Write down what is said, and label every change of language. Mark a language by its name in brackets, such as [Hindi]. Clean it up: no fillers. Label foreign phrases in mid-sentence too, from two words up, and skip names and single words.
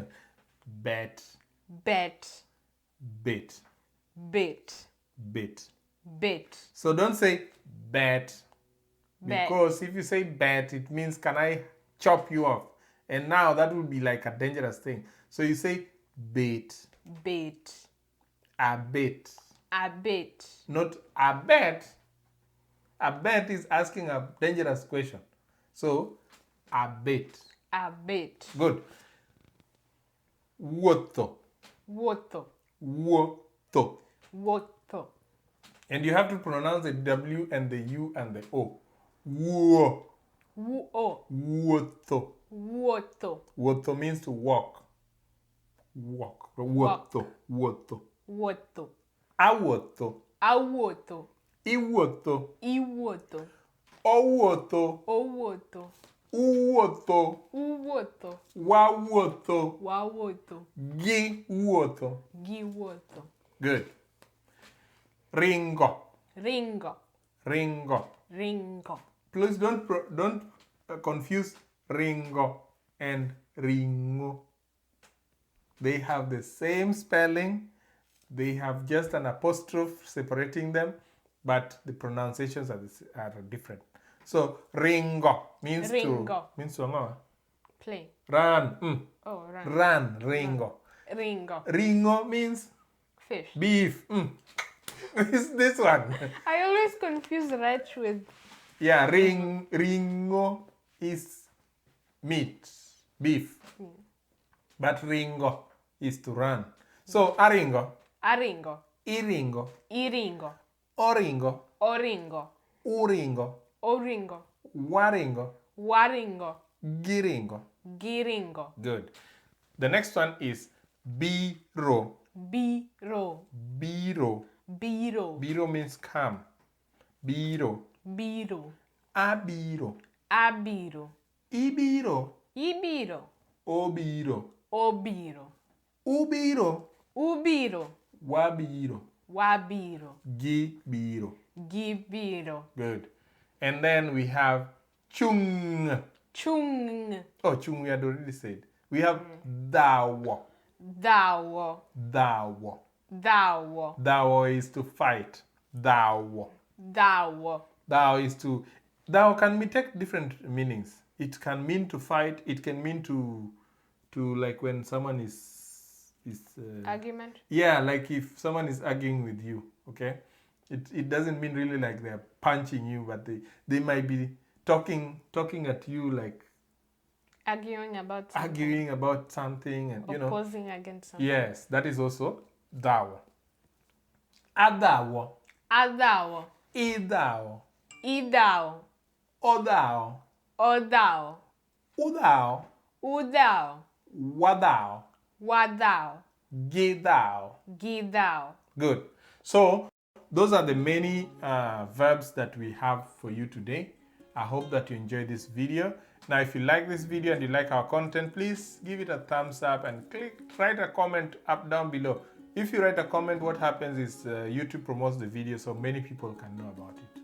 [English] Bet. Bet. Bet. Bet. Bet. Bet. So don't say bet. Bet. Because if you say bet, it means can I chop you off? And now that would be like a dangerous thing. So you say bet. Bet. A bet. A bet. Not a bet. A bet is asking a dangerous question. So a bet. A bet. Good. Woto. Woto. Woto. Woto. And you have to pronounce the W and the U and the O. Wo. Wo. Woto. Woto. Woto means to walk. Walk. Walk. Woto. Woto. Woto. Awoto. Awoto. Iwoto. Iwoto. Owoto. Owoto. Uwoto. Uwoto. Wawoto. Wawoto. [Acoli] Gi woto. [English] Giwoto. Good. Ringo. Ringo. Ringo. Ringo. Please don't confuse Ringo and Ringo. They have the same spelling. They have just an apostrophe separating them, but the pronunciations are different. So Ringo means Ringo. to Play. run. Oh, run. Run. Ringo. Ringo. Ringo means Fish. beef. It's this one. I always confuse wretch with Yeah, Ringo is meat, beef. But Ringo is to run. So Aringo, Aringo. Iringo, Iringo. Oringo, Oringo. Uringo, Oringo. Waringo, Waringo. Giringo. Giringo. Good. The next one is Biro. Biro. Biro. Biro. Biro means come. Biro. Biro. Abiro. Abiro. Ibiro. Ibiro. Obiro. Obiro. Ubiro. Ubiro. Wabiro. Wabiro. Gibiro. Gibiro. Good. And then we have chung. Chung. Oh, chung we had already said. We have dawo. Dawo. Dawo. Dawo. Dawo is to fight. Dawo. Dawo. Dao is to. Dao can take different meanings. It can mean to fight. It can mean to like when someone is Argument. yeah, like if someone is arguing with you, okay? It doesn't mean really like they're punching you, but they might be talking at you, like Arguing about something. arguing about something, and you know. Opposing against something. Yes, that is also dawo. Adawo. Adawo. Idao. Idao. Odao. Odao. Udao. Udao. Wadao. Wadao. Gidao. Gidao. Good. So those are the many verbs that we have for you today. I hope that you enjoyed this video. Now, if you like this video and you like our content, please give it a thumbs up and write a comment up down below. If you write a comment, what happens is YouTube promotes the video so many people can know about it.